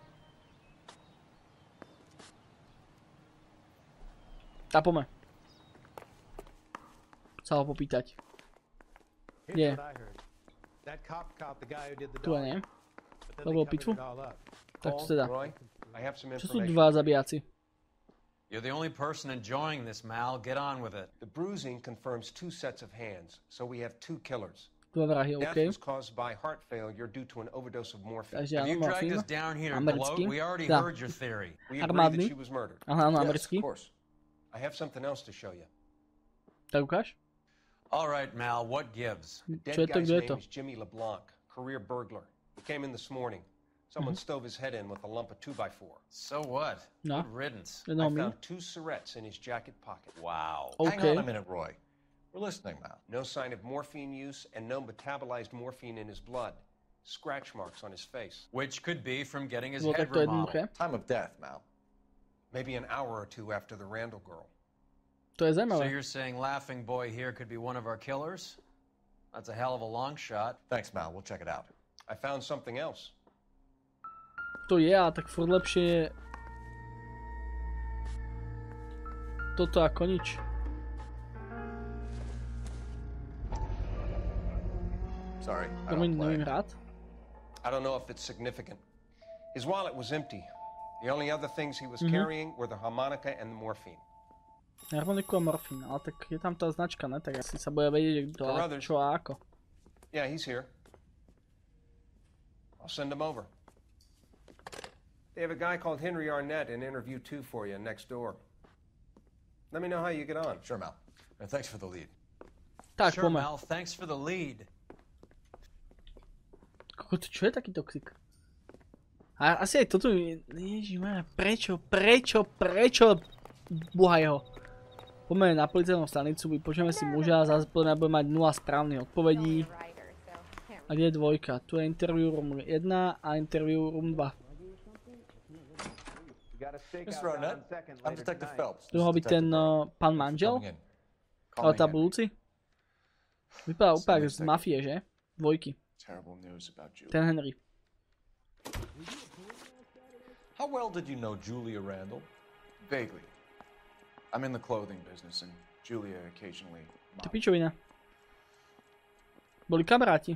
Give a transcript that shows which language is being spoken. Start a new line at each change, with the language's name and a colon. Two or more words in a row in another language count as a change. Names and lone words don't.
Slovak: Tapome. Sa ho popýtať. Kde? Tu nie. To bolo pitvu? Tak to teda. Čo sú dva zabijáci?
English: You're the only person enjoying this, Mal. Get on with it. The bruising confirms two sets of hands, so we have two killers.
Slovak: Dva vrahy,
English: Death OK. was caused by heart failure due to an overdose of morphine.
Slovak: Takže
English: Have
Slovak: áno,
English: you dragged
Slovak: morfín.
English: us down here to
Slovak: Americký.
English: gloat? We already
Slovak: Dá.
English: heard your theory. We agree that
Slovak: Armádny.
English: she was murdered.
Slovak: Aha, áno,
English: Yes,
Slovak: americký.
English: of course. I have something else to show you.
Slovak: Tak ukáž.
English: All right, Mal, what gives? The
Slovak: Čo je
English: dead
Slovak: to,
English: guy's
Slovak: kto je
English: name
Slovak: to?
English: is Jimmy LeBlanc, career burglar. He came in this morning. Someone stove his head in with a lump of 2x4. So what? No. Good riddance. I found two syrettes in his jacket pocket. Wow. Hang Okay. on a minute, Roy. We're listening now. No sign of morphine use and no metabolized morphine in his blood. Scratch marks on his face. Which could be from getting his
Slovak: Bolo
English: head
Slovak: takto
English: remodeled.
Slovak: jednoduché.
English: Time of death, Mal. Maybe an hour or two after the Randall girl.
Slovak: To je zaujímavé.
English: So you're saying Laughing Boy here could be one of our killers? That's a hell of a long shot. Thanks, Mal. We'll check it out. I found something else.
Slovak: To je, a tak furt lepšie je toto ako nič.
English: Sorry, I don't play.
Slovak: Neviem rád.
English: I don't know if it's significant. His wallet was empty. The only other things he was carrying were the harmonica and the morphine.
Slovak: Harmoniku a morfín, ale tak je tam tá značka, ne? Tak asi sa bude vedieť, kto a čo a ako.
English: Yeah, he's here. I'll send him over. They have a guy called Henry Arnett in interview 2 for you next door. Let me know how you get on. Sure, Mal. And thanks for the lead.
Slovak: Tak,
English: sure, Mal. Thanks for the lead.
Slovak: Čo je taký toxik? A asi aj toto... Ježišmarja, prečo? Búhaj ho. Poďme na policajnú stanicu, vypočujeme si muža a zase podľa mňa bude mať 0 správnych odpovedí. A kde je 2? Tu je
English: interview room
Slovak: 1 a
English: interview room
Slovak: 2.
English: Mr. Arnett, I'm Detective Phelps.
Slovak: Tu mohol byť ten pán manžel? Ale tá budúci? Vypadá úplne z mafie, že? 2. Ten Henry.
English: How well did you know Julia Randall? Vaguely. I'm in the clothing business and Julia occasionally...
Slovak: To pičovina. Boli kamaráti.